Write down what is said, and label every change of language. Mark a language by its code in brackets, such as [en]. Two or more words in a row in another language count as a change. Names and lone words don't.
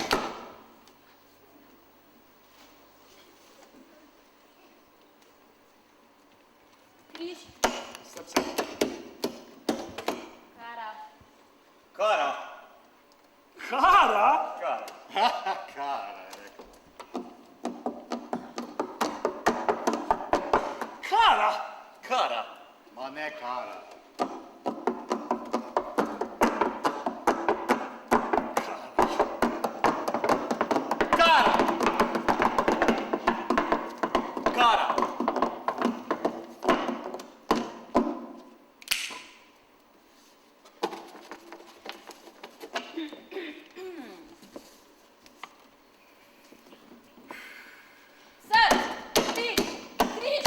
[sl] Križ. Srce! Kara. Kara. Kara? Kara. Kara, je rekel. Kara? Kara. Ma ne kara. Kara. Kara. Srce. Pik. Križ.